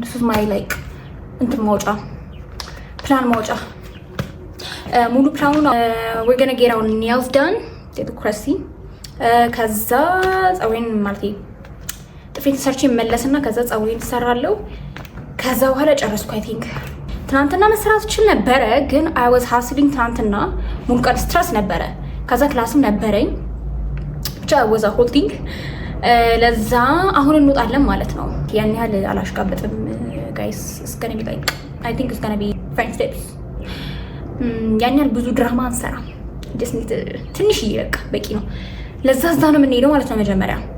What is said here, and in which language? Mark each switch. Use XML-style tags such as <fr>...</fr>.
<en>this is my like</en> <am>እንትን ማውጫ ፕላን ማውጫ ሙሉ ፕላኑን</am> <en>we're gonna get our nails done.</en> <am>ክረሲ ከዛ ፀጉሬን ማለት ጥፍሬን ሰርቼ መለስና ከዛ ፀጉሬን እሰራለሁ. ከዛ በኋላ ጨረስኩ.</am> <en>I think</en> <am>ትናንትና መስራት ይችል ነበረ ግን</am> <en>I was hustling</en> <am>ትናንትና ሙሉ ቀን ስትረስ ነበረ. ከዛ ክላስም ነበረኝ ብቻ</am> <en>was a whole thing.</en> <am>ለዛ አሁን እንወጣለን ማለት ነው. ያን ያህል አላሽቃበጥም guys.</am> <en>It's gonna be like I think it's gonna be French tips.</en> <am>ያን ያህል ብዙ ድራማ አንሰራ.</am> <en>just need</en> <am>ትንሽ ይበቃ በቂ ነው. ለዛ እዛ ነው የምንሄደው ማለት ነው መጀመሪያ.</am>